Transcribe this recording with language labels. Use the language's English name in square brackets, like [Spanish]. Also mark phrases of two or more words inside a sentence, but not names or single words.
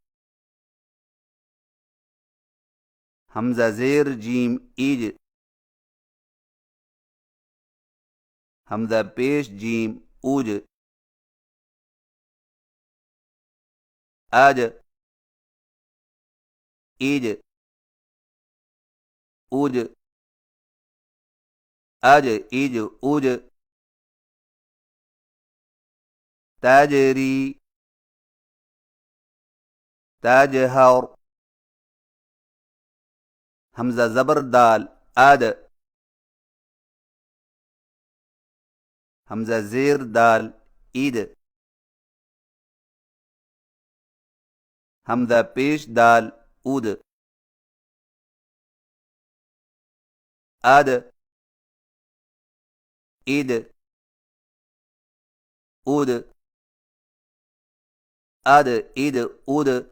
[Urdu] حمزہ زیر جیم ایج، حمزہ پیش جیم اوج، اج، ایج، اوج، اج، ایج، اوج۔ تجری، تجہر، حمزہ زبر دال اد، حمزہ زیر دال عید، حمزہ پیش دال اود، اد، عید، اود، اد، عید، اود۔